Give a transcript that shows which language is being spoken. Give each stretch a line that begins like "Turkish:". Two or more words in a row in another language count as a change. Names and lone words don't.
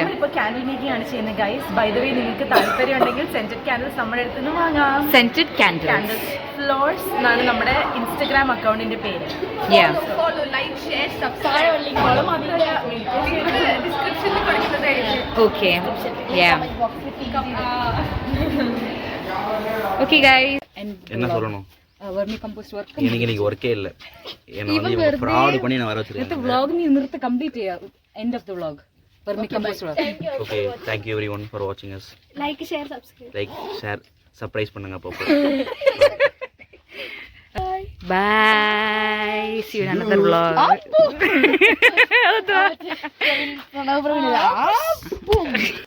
Malayalam: നമ്മളിപ്പോൾ
English: candle making
Malayalam: ആണ് ചെയ്യുന്നത് ഗൈസ്.
English: by the way,
Malayalam: നിങ്ങൾക്ക് താല്പര്യം ഉണ്ടെങ്കിൽ
English: scented candles
Malayalam: നമ്മുടെ അടുത്ത് നിന്ന് വാങ്ങാം.
English: scented candles
Malayalam: ഫ്ലോർസ് എന്നാണ് നമ്മുടെ
English: Instagram account
Malayalam: പേര്.
English: follow, like, share, subscribe.
Malayalam: ഡിസ്ക്രിപ്ഷനിൽ കൊടുക്കുന്നതായിരിക്കും. ഓക്കെ.
English: okay guys
Tamil: என்ன சொல்லணும்?
English: vermi compost work
Tamil: எனக்கு இன்னைக்கு ஒர்க்கே இல்ல. என்ன வந்து ஃப்ராட் பண்ணி நான் வர வச்சிருக்கேன். இந்த vlog நீ நிறுத்த கம்ப்ளீட்
English: end of the vlog vermi compost work. ஓகே, thank you everyone for watching us. ലൈക്ക്, share, subscribe. like, share, surprise
Tamil: பண்ணுங்க அப்பப்போ.
English: Bye. See you in another vlog.